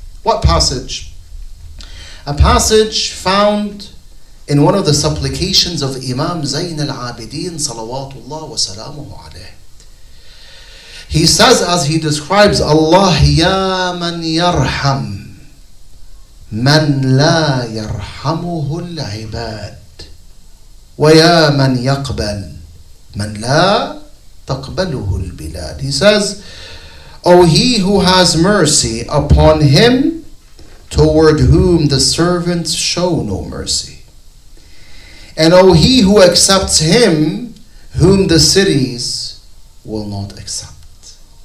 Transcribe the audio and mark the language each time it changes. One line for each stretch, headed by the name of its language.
English: What passage? A passage found in one of the supplications of Imam Zayn al-Abidin salawatullah wa salamuhu alayh. He says, as he describes Allah,
Arabic: Ya man yarham من لا يرحمه العباد ويا من يقبل من لا تقبله البلاد.
English: He says, O he who has mercy upon him toward whom the servants show no mercy, and O he who accepts him whom the cities will not accept.